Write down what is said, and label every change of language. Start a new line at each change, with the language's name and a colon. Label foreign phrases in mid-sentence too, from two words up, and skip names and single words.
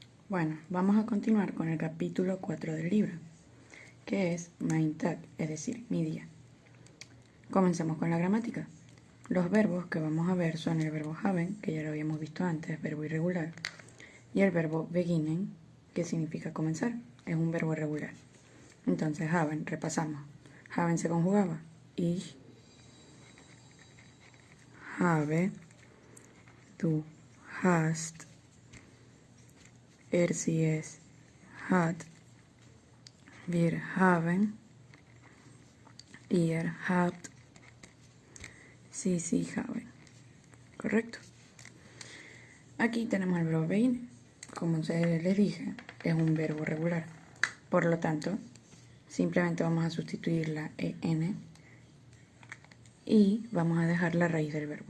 Spanish: Bueno, vamos a continuar con el capítulo 4 del libro, que es
German: Mein Tag,
Spanish: es decir, mi día. Comencemos con la gramática. Los verbos que vamos a ver son el verbo haben, que ya lo habíamos visto antes, verbo irregular, y el verbo beginnen, que significa comenzar, es un verbo regular. Entonces, haben, repasamos.
German: Haben
Spanish: se conjugaba
German: ich habe, du hast, sie es hat, wir haben, ihr habt, sie haben.
Spanish: ¿Correcto? Aquí tenemos el verbo beginnen. Como les dije, es un verbo regular. Por lo tanto, simplemente vamos a sustituir la en y vamos a dejar la raíz del verbo.